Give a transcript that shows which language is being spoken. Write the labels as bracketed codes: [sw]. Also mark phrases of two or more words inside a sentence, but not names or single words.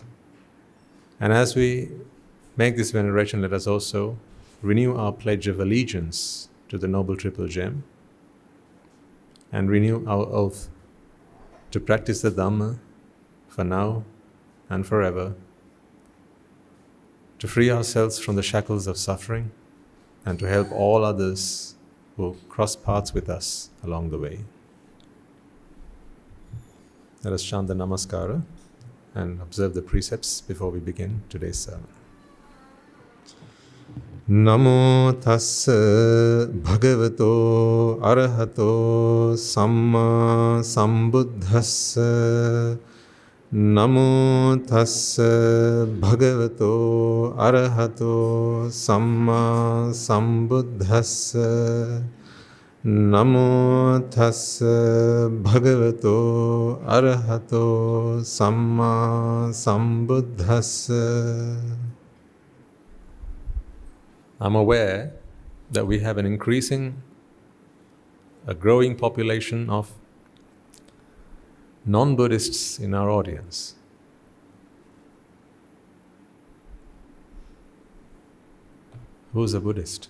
[en] And as we make this veneration, let us also renew our pledge of allegiance to the Noble Triple Gem and renew our oath to practice the Dhamma for now and forever, to free ourselves from the shackles of suffering and to help all others who cross paths with us along the way. Let us chant the Namaskara and observe the precepts before we begin today's sermon. [pi] Namo tassa bhagavato arhato samma sambuddhassa. Namo tassa bhagavato arhato samma sambuddhassa. Namo tassa bhagavato arhato samma sambuddhassa. [en] I'm aware that we have a growing population of non-Buddhists in our audience. Who is a Buddhist?